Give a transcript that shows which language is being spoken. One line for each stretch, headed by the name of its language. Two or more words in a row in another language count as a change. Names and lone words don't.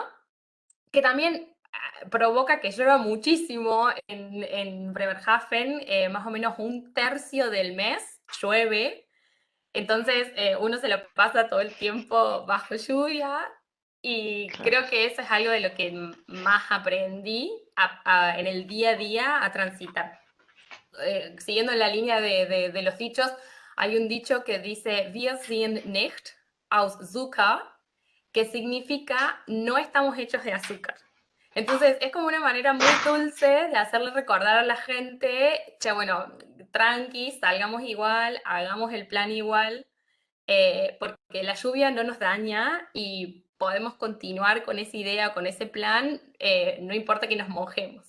Spanish: Que también provoca que llueva muchísimo en Bremerhaven, más o menos un tercio del mes llueve, entonces uno se lo pasa todo el tiempo bajo lluvia y Claro. creo que eso es algo de lo que más aprendí en el día a día a transitar. Siguiendo la línea de los dichos, hay un dicho que dice,
German: Wir sind nicht aus Zucker,
Spanish: que significa no estamos hechos de azúcar. Entonces es como una manera muy dulce de hacerle recordar a la gente, che, bueno, tranqui, salgamos igual, hagamos el plan igual, porque la lluvia no nos daña y podemos continuar con esa idea, con ese plan, no importa que nos mojemos.